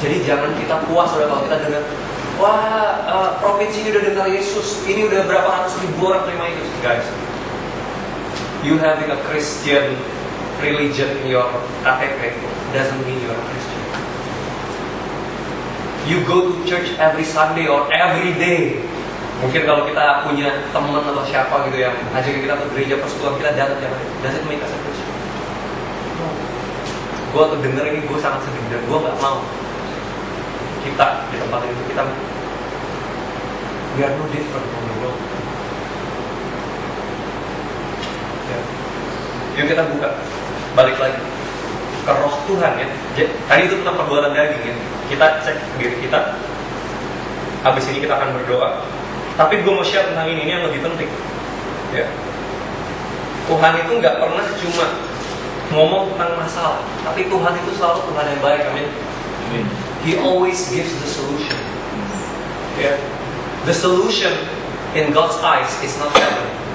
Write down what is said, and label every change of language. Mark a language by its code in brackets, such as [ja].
[id] Jadi jangan kita puas kalau kita dengar, wah provinsi ini udah dengar Yesus, ini udah berapa ratus ribu orang terima Yesus. [en] Guys, you having a Christian religion in your KTP doesn't mean you're a Christian. You go to church every Sunday or every day. [id] Mungkin kalau kita punya teman atau siapa gitu yang ngajakin kita ke gereja persekutuan, kita datang tiap hari. [en] Does it make us a Christian? No. [id] Gue tuh denger ini, gue sangat sedih dan gue nggak mau kita di tempat itu kita [en] we are no different from the world. [id] Ya. Yuk kita buka, balik lagi ke roh Tuhan ya. Tadi itu tentang perbuatan daging ya. Kita cek diri kita. Habis ini kita akan berdoa. Tapi gue mau share tentang ini yang lebih penting. Ya. Tuhan itu nggak pernah cuma ngomong tentang masalah, tapi Tuhan itu selalu Tuhan yang baik, amin. [en] He always gives the solution. Yeah. The solution in God's eyes is not heaven.